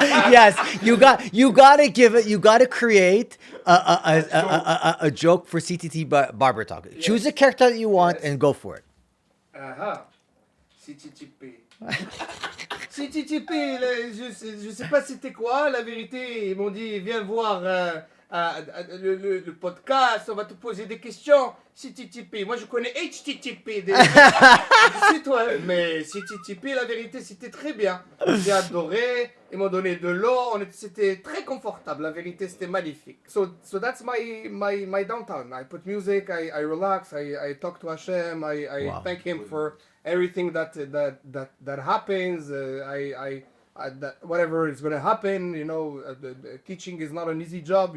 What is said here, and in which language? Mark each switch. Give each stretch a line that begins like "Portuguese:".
English: Yes, you gotta create a joke for CTT Barber Talk. Yes. Choose a character that you want and go for it. CTTP.
French: CTTP, je sais pas c'était quoi, la vérité. Ils m'ont dit, viens voir le podcast, on va te poser des questions. CTTP, moi je connais HTTP déjà. Je sais toi, mais CTTP, la vérité, c'était très bien. J'ai adoré, ils m'ont donné de l'eau, c'était très confortable, la vérité, c'était magnifique.
English: So that's my downtime. I put music, I relax, I talk to Hashem, I thank him for everything that happens. That whatever is going to happen, you know, the teaching is not an easy job.